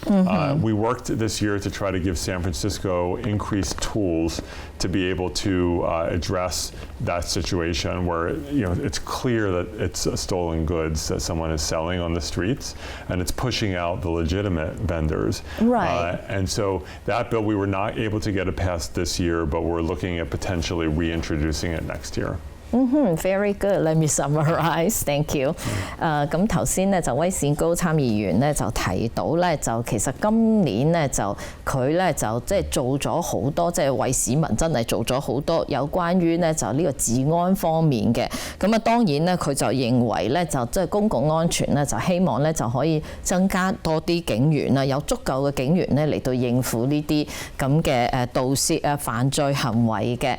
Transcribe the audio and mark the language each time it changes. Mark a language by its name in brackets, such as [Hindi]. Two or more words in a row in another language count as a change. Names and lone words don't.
[English] We worked this year to try to give San Francisco increased tools to be able to address that situation where it's clear that it's stolen goods that someone is selling on the streets, and it's pushing out the legitimate vendors. Right. And so that bill, we were not able to get it passed this year, but we're looking at potentially reintroducing it next year. Very good. Let me summarize. Thank you. [Cantonese] 咁頭先咧就威善高參議員咧就提到咧就其實今年咧就佢咧就即係做咗好多，即係為市民真係做咗好多有關於咧就呢個治安方面嘅。咁啊當然咧佢就認為咧就即係公共安全咧就希望咧就可以增加多啲警員啦，有足夠嘅警員咧嚟到應付呢啲咁嘅盜竊啊犯罪行為嘅。